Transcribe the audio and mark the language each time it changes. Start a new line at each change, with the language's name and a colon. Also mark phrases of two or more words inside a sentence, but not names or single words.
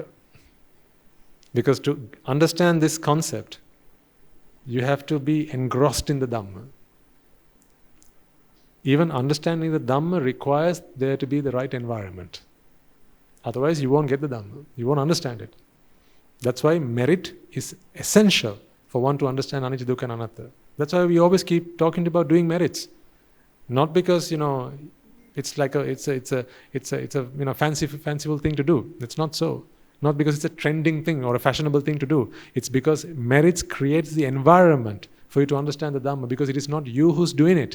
English: Because to understand this concept, you have to be engrossed in the Dhamma. Even understanding the Dhamma requires there to be the right environment. Otherwise, you won't get the Dhamma. You won't understand it. That's why merit is essential for one to understand
Pali: anicca, dukkha
English: and anatta. That's why we always keep talking about doing merits. Not because, it's like it's a fanciful thing to do. It's not so. Not because it's a trending thing or a fashionable thing to do. It's because merits creates the environment for you to understand the Dhamma, because it is not you who's doing it.